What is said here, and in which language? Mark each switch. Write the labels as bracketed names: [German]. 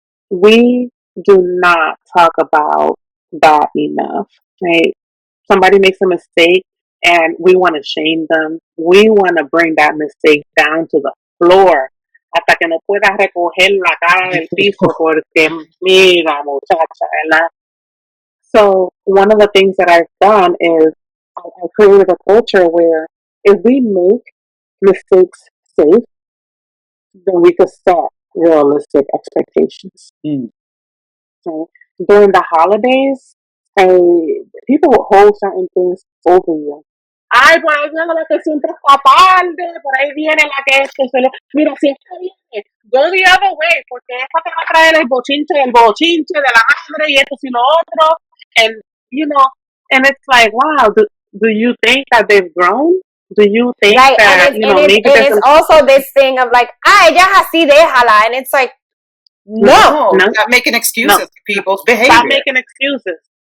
[English] We do not talk about that enough. Right? Somebody makes a mistake and we want to shame them. We want to bring that mistake down to the floor. [Spanish] Hasta que no puedas recoger la cara del piso porque mira, muchacha, ¿verdad? [English] So one of the things that I've done is I created a culture where if we make mistakes safe, then we could set realistic expectations. So during the holidays, people will hold certain things over you. [Spanish] Ay, por ahí viene la que siempre está tarde, por ahí viene la que es que se le... Mira, si esta viene, [English] go the other way, [Spanish] porque esta te va a traer el bochinche de la madre y esto y lo otro. [English] And, you know, and it's like, wow, do you think that they've grown? Do you think that, maybe it's also this thing of like, [Spanish] ella es así, déjala. [English] And it's like, no. Stop making excuses for people's behavior. Stop making excuses.